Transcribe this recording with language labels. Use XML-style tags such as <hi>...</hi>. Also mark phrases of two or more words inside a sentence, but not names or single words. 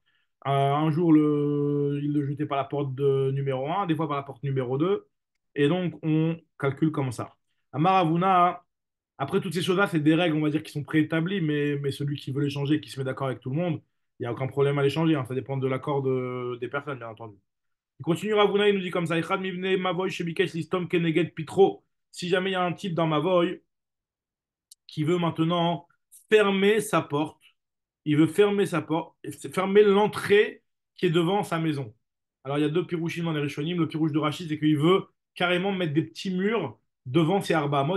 <fr>Un jour, il le jetait par la porte numéro un, des fois par la porte numéro 2. Et donc, on calcule comme ça. Amaravuna, après toutes ces choses-là, c'est des règles, on va dire, qui sont préétablies, mais celui qui veut les changer, qui se met d'accord avec tout le monde, il n'y a aucun problème à les changer, hein. Ça dépend de l'accord des personnes, bien entendu. Il continue Ravuna, il nous dit comme ça,</fr> <he>אחד מבני מבוי שביקש לסתום כנגד פתחו.</he> <fr>Si jamais il y a un type dans Mavoy qui veut maintenant fermer sa porte, il veut fermer sa porte, fermer l'entrée qui est devant sa maison. Alors il y a deux pirouchim dans les Rishonim. Le pirouche de Rachid, c'est qu'il veut carrément mettre des petits murs devant ses Arbaamot.</fr>